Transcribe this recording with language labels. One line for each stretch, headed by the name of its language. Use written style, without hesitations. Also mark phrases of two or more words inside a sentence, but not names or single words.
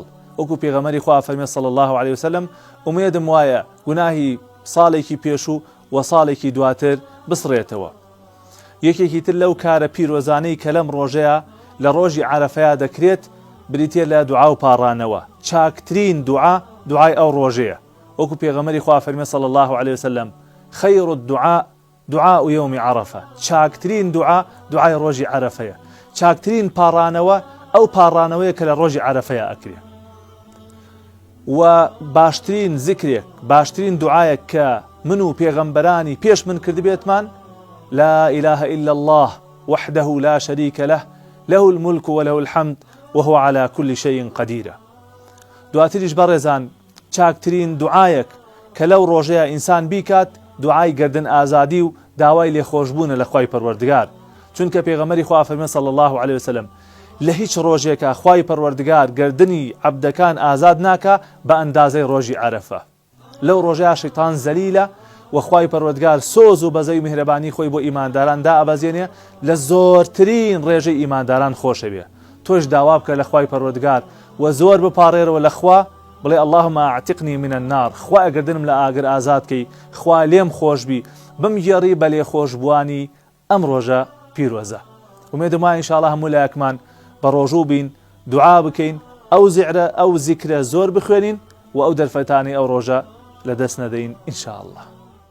Central Kurdish: وەکو پێغەمبەری خوا فەرمێ
Arabic: صلی الله عليه وسلم،
Central Kurdish: ئومێدم وایە گوناهی ساڵێکی پێش و ساڵێکی دواتر بسڕێتەوە. یەکێکی تر لەو کارە پیرۆزانەی کە لەم ڕۆژەیە لە ڕۆژی عەرەفەیە دەکرێت بریتێ لە دوعا و پاڕانەوە. چاکترین دوعای ئەو ڕۆژەیە. وەکو پێغەمبەری خوا فەرمێ
Arabic: صلی الله عليه وسلم، خەیر الدعاء دعاء یوم عەرەفە.
Central Kurdish: چاکترین دوعای ڕۆژی عەرەفەیە. چاکترین پاڕانەوە ئەو پاڕانەوەیە کە لە ڕۆژی عەرەفەیە ئەکرێ. و باشترین زیکرێک، باشترین دوعایەک کە من و پێغەمبەرانی پێش من کردبێتمان،
Arabic: لا إله إلا الله وحده لا شريك له له الملك وله الحمد وهو على كل شيء قدير.
Central Kurdish: دواتریش بەڕێزان چاکترین دوعایەک کە لەو ڕۆژەیە ئینسان بیکات دوعای گردن ئازادی و داوای لێخۆشبوونە لە خوای پەروەردگار. چونکە پێغەمبەری خوا فەرمێ
Arabic: صلی الله عليه وسلم،
Central Kurdish: لە هیچ ڕۆژێکە خوای پەروەردگار گردنی عەبدەکان ئازاد ناکا بە ئەندازەی ڕۆژی عەرەفە. لەو ڕۆژەیە شەیتان زەلیلە و خوای پەروەردگار سۆز و بەزەی میهرەبانی خۆی بۆ ئیمانداران دائەبەزێنێ لە زۆرترین ڕێژەی ئیمانداران خۆشە بێ. تۆش داوا بکە لە خوای پەروەردگار و زۆر بپارێرەوە لە خوا، بڵێ
Arabic: اللهم اعتقني من النار،
Central Kurdish: خوا ئەگەردنم لە ئاگر ئازادکەی، خوا لێم خۆشبی، بمگێڕی بە لێخۆشبووانی ئەم ڕۆژە پیرۆزە. ومێدم وایە ئینشاءڵڵا هەموو لایەکمان بە ڕۆژوو بین، دوعا بکەین، ئەو زیکرە زۆر بخوێنین و ئەو دەرفەتانی ئەو ڕۆژە لەدەست نەدەین ئینشاءڵڵا.